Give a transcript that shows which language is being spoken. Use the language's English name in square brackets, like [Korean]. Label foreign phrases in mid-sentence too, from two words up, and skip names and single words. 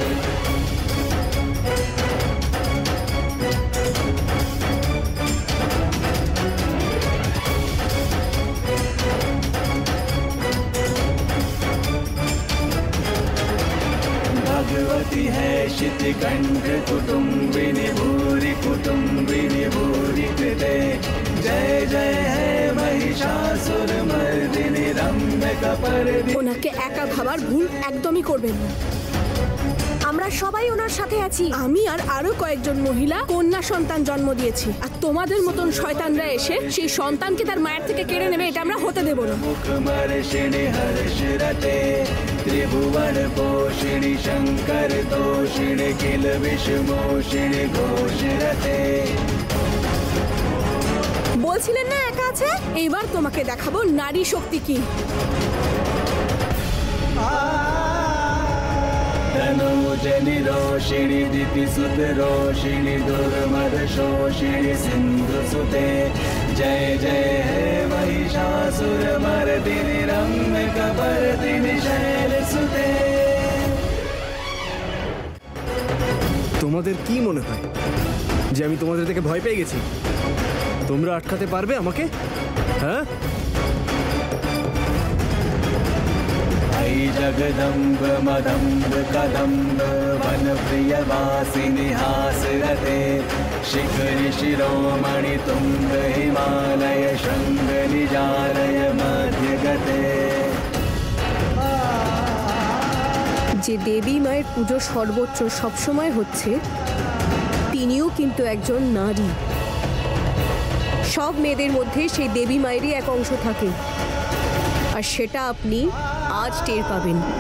[Sanskrit] भगवती है शितिकण्ठ कुटुम्बिनि भूरि कुटुम्बिनि भूरि कृते जय जय है महिषासुरमर्दिनि रम्यकपर्दिनि। [Bangla] ওনাকে একা ভাবার ভুল একদমই করবেন না। আমরা সবাই ওনার সাথে আছি। আমি আর আরো কয়েকজন মহিলা কন্যা সন্তান জন্ম দিয়েছি, আর তোমাদের মতন শয়তানরা এসে সেই সন্তানকে তার মায়ের থেকে কেড়ে নেবে, এটা আমরা হতে দেব না। [Sanskrit] मुखमर्षिणि हर्षरते त्रिभुवन पोषिणि शंकर तोषिणि किल विषमोषिणि घोषरते। [Bangla] বলছিলেন না একা আছে? এবার তোমাকে দেখাবো নারী শক্তি কি। [Sanskrit] तनूजनि रोषिणि दितिसुत रोषिणि दुर्मद शोषिणि सिन्धुसुते जय जय हे महिषासुरमर्दिनि रम्यकपर्दिनि शैलसुते। [Bangla] তোমাদের কি মনে হয় যে আমি তোমাদের থেকে ভয় পেয়ে গেছি? তোমরা আটকাতে পারবে আমাকে? হ্যাঁ, [Sanskrit] जगदम्ब मदम्ब कदम्ब वन प्रिय वासिनि हासरते शिखरि शिरोमणि तुंग हिमालय शृंग निजालय मध्यगते। [Bangla] যে দেবী মায়ের পুজো সর্বোচ্চ সবসময় হচ্ছে, তিনিও কিন্তু একজন নারী। সব মেয়েদের মধ্যে সেই দেবী মায়েরই এক অংশ থাকে, আর সেটা আপনি আজ টের পাবেন।